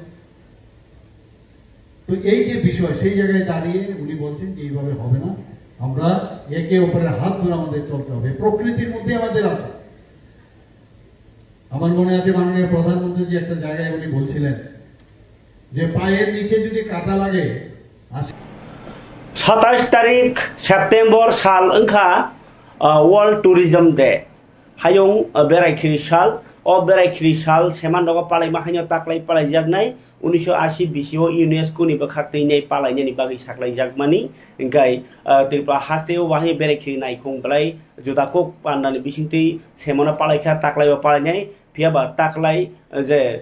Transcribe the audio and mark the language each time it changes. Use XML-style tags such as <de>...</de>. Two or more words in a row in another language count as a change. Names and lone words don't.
<bn>তো এই যে বিষয়, সেই জায়গায় দাঁড়িয়ে উনি বলছেন যে এইভাবে হবে না, আমরা একে অপরের হাত ধরে আমাদের চলতে হবে, প্রকৃতির মধ্যে আমাদের আছে। আমার মনে আছে মাননীয় প্রধানমন্ত্রী যে একটা জায়গায় উনি বলছিলেন যে পায়ের নিচে যদি কাটা লাগে।</bn> <trp>27 तारिख सेप्टेम्बर साल अंखा वर्ल्ड टूरिज्म डे हायं बेरायखिरि साल ओ बेरायखिरि साल सेमान दग पालायमा हायनो ताक्लाय पालायजागनाय 1980 बिसिओ यूनेस्को नि बखाक्तैनाय पालायनायनि बागै साक्लायजागमानि इंगाय त्रिपुरा हास्तेओ बाहाय बेरायखिरि नायखंब्लाय जुदाको पान्दानि बिसिंतै सेमाना पालायखा ताक्लायबा पालायनाय फियाबा ताक्लाय जे</trp>